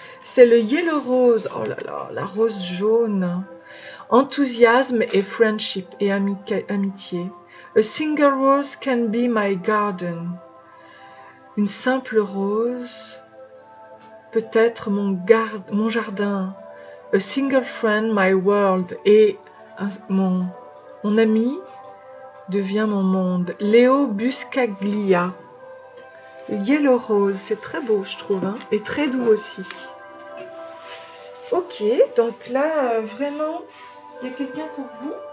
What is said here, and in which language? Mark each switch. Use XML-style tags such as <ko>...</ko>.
<fr>C'est le yellow rose. Oh là là, la rose jaune. Enthousiasme et friendship et amitié.</fr> <en>A single rose can be my garden.</en> <fr>Une simple rose peut être mon jardin.</fr> <en>A single friend, my world.</en> <fr>Et mon ami devient mon monde. Léo Buscaglia. Yellow Rose, c'est très beau, je trouve, hein, et très doux aussi. Ok, donc là, vraiment, il y a quelqu'un pour vous.</fr>